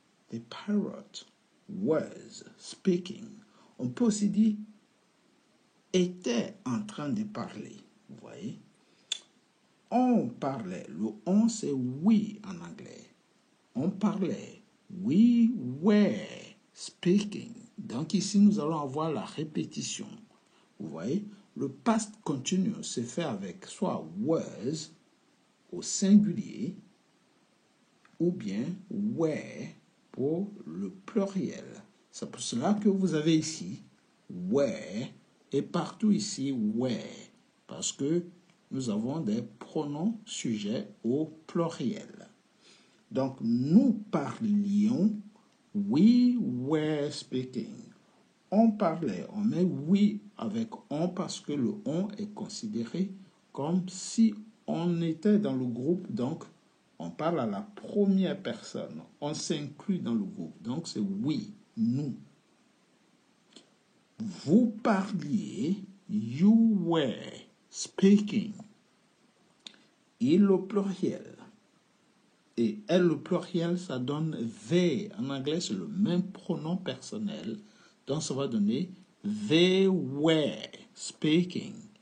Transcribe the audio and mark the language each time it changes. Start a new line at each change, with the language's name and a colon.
English: The parrot was speaking.
French: On peut aussi dire était en train de parler. Vous voyez? On parlait. Le on, c'est we en anglais. On parlait.
English: We were speaking.
French: Donc ici, nous allons avoir la répétition. Vous voyez? Le past continuous se fait avec soit was au singulier ou bien were pour le pluriel. C'est pour cela que vous avez ici were et partout ici were parce que nous avons des pronoms sujets au pluriel. Donc, nous parlions,
English: we were speaking.
French: On parlait, on met we avec on parce que le on est considéré comme si on était dans le groupe, donc on parle à la première personne, on s'inclut dans le groupe, donc c'est we, nous. Vous parliez,
English: you were speaking.
French: Il au pluriel. Et elle au pluriel, ça donne they. En anglais, c'est le même pronom personnel. Donc, ça va donner
English: they were speaking.